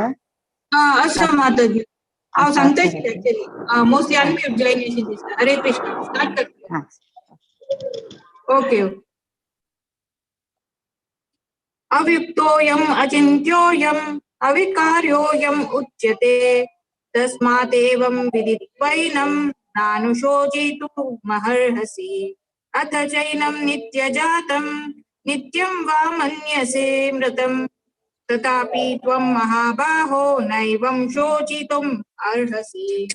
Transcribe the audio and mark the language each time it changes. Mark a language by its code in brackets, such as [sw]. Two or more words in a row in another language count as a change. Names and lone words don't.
[kok] अच्छा माताजी हांव अच्छा, सांगता अच्छा. [en] actually mostly unmute [kok] जायन अशें दिसता. हरे कृष्ण स्टार्ट करता. हा. [sa] ओके अव्युक्तोऽयम् अचिन्त्योऽयम् अविकार्योऽयम् उच्यते तस्मादेवं विदित्वैनं नानुशोचितुमर्हसि अथ चैनं नित्यजातं नित्यं वा मन्यसे मृतम् तथापि त्वं महाबाहो नैवं शोचितुम् अर्हसि